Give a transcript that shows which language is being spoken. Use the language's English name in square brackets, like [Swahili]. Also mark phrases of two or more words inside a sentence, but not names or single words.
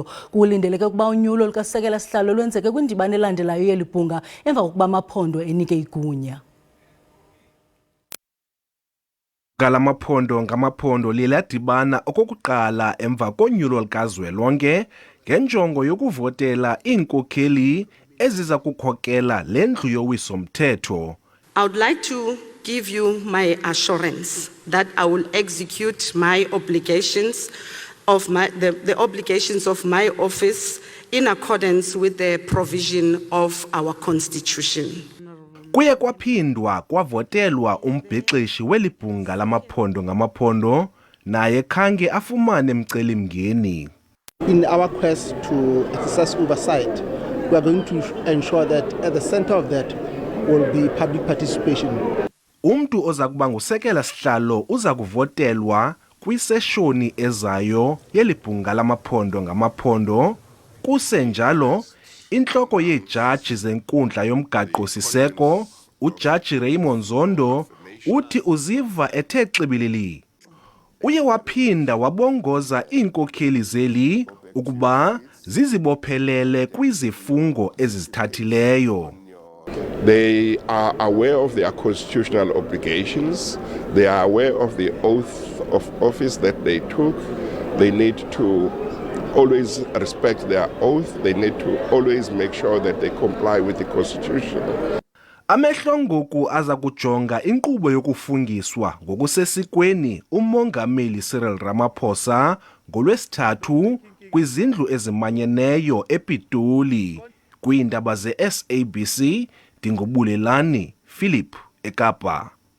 [Xhosa] Kulindeleke ukuba unyulo lukasekela sihlalo lwenzeke kwindibano elandelayo yelibhunga emva kokuba amaphondo enike igunya. Galamaphondo ngamaphondo liladibana okokuqala emva konyulo likazwelonke ngenjongo yokuvotela iinkokheli eziza kukhokela lendlu yowiso-mthetho. [English] I would like to give you my assurance that I will execute my obligations of the obligations of my office in accordance with the provision of our constitution. [Xhosa] Kuye kwaphindwa kwavotelwa umbhexeshi welibhunga lamaphondo ngamaphondo naye khange afumane mcelimngeni. [English] In our quest to exercise oversight, we are going to ensure that at the center of that will be public participation. [Xhosa] Umntu oza kuba ngusekela sihlalo uza kuvotelwa kwiseshoni ezayo yelibhunga lamaphondo ngamaphondo. Kusenjalo inhloko yejaji zenkundla yomgaqo-siseko uJaji Raymond Zondo uthi uziva ethe xibilili. Uye waphinda wabongoza iinkokheli zeli ukuba zizibophelele kwizifungo ezizithathileyo. [English] They are aware of their constitutional obligations. They are aware of the oath of office that they took. They need to always respect their oath. They need to always make sure that they comply with the constitution. [Xhosa] Amehlo ngoku aza kujonga inkqubo yokufungiswa ngokusesikweni umongameli Cyril Ramaphosa ngolwesithathu kwizindlu ezimanyeneyo ePitoli. Kwiindaba ze-SABC Dingobulelani Philip eKapa.